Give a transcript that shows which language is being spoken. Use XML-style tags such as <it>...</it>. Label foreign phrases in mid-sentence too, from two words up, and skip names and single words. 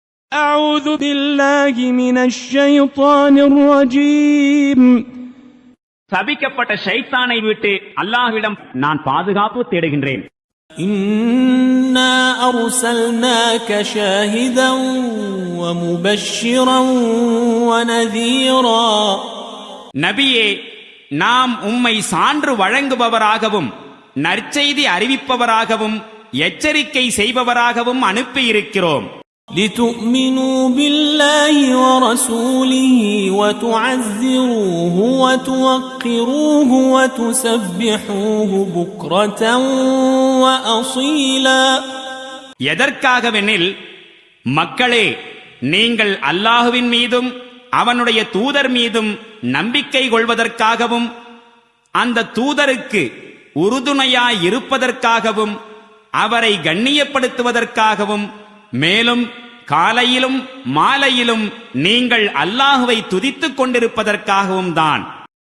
<ar>أعوذ بالله من الشيطان الرجيم.</ar> <ta>சபிக்கப்பட்ட ஷைத்தானை விட்டு அல்லாஹ்விடம் நான் பாதுகாப்பு தேடுகின்றேன்.</ta> <ar>إنا أرسلناك شاهدا ومبشرا ونذيرا.</ar> <ta>நபியே, நாம் உம்மை சான்று வழங்குபவராகவும் நற்செய்தி அறிவிப்பவராகவும் எச்சரிக்கை செய்பவராகவும் அனுப்பியிருக்கிறோம்.</ta> <ar>لتؤمنوا بالله ورسوله وتعزروه وتوقروه وتسبحوه بكرة وأصيلا.</ar> <ta>எதற்காகவெனில், மக்களே, நீங்கள் அல்லாஹுவின் மீதும் அவனுடைய தூதர் மீதும் நம்பிக்கை கொள்வதற்காகவும் அந்த தூதருக்கு உறுதுணையாய் இருப்பதற்காகவும் அவரை கண்ணியப்படுத்துவதற்காகவும் மேலும் காலையிலும் மாலையிலும் நீங்கள் அல்லாஹுவை துதித்துக் கொண்டிருப்பதற்காகவும் தான்.</ta>